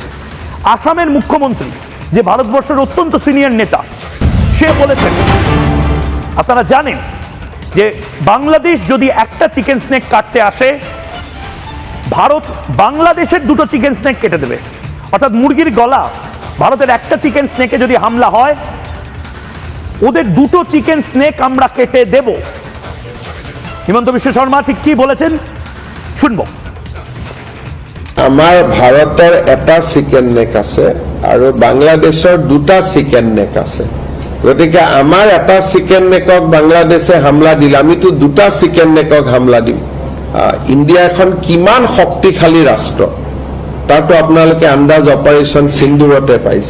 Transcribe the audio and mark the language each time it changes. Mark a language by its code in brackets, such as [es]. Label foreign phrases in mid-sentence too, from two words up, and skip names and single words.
[bn] আসামের মুখ্যমন্ত্রী, যে ভারতবর্ষের অত্যন্ত সিনিয়র নেতা, সে বলেছেন, আপনারা জানেন যে বাংলাদেশ যদি একটা [en] chicken snake [bn] কাটতে আসে, ভারত বাংলাদেশের 2টো [en] chicken snake [bn] কেটে দেবে। অর্থাৎ মুরগির গলা, ভারতের একটা [en] chicken snake [bn] যদি হামলা হয়, ওদের 2টো [en] chicken snake [bn] আমরা কেটে দেব। হিমন্ত বিশ্ব শর্মা ঠিক কি বলেছেন শুনবো। [as] আমাৰ ভাৰতৰ এটা [en] chicken neck [as] আছে আৰু বাংলাদেশৰ 2টা [en] chicken neck [as] আছে। গতিকে আমাৰ এটা [en] chicken neck [as] বাংলাদেশে হামলা দিলে আমিতো 2টা [en] chicken neck [as] হামলা দিম। ইণ্ডিয়া এখন কিমান শক্তিশালী ৰাষ্ট্ৰ তাতো আপোনালোকে আন্দাজ অপাৰেশ্যন সিন্দুৰতে পাইছে।